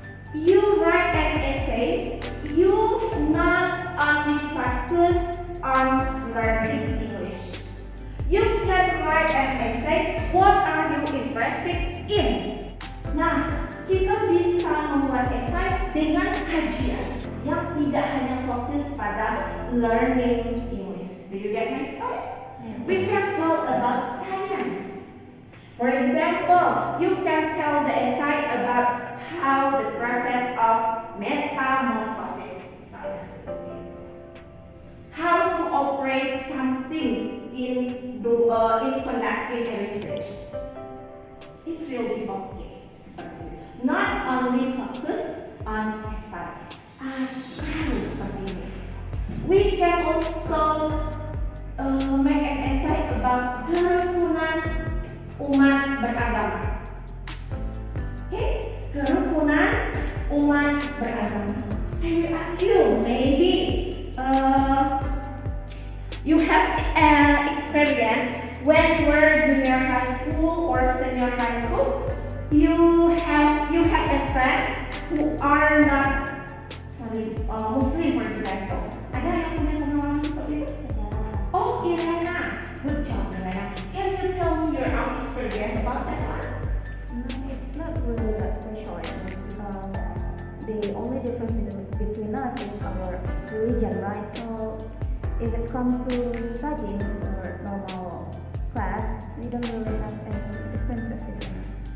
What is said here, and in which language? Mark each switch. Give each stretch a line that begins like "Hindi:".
English: You write an essay, you not only focus on learning English. You can write an essay, what are you interested in?
Indonesian: Nah, kita bisa membuat esai dengan kajian yang tidak hanya fokus pada
English: learning English. Do you get my point? We can talk about science. For example, you can tell the essay about how the process of metamorphosis, how to operate something in conducting research. It will be okay. Not only focus on essay.
Indonesian: Harus seperti ini.
English: We can also make an essay about
Indonesian: kerukunan umat beragama.
English: Okay?
Indonesian: Kerukunan umat beragama.
English: I will ask you, maybe you have experience when you were junior high school or senior high school. You have a friend who are not Muslim, for example.
Indonesian: Ada yang punya pengalaman seperti itu?
English: Oh, Irena, good job, Irena. Can you tell me your own experience about that one? No, it's not really that special because the only difference between us is our religion, right? So if it comes to studying or normal class, we don't really have any differences between us.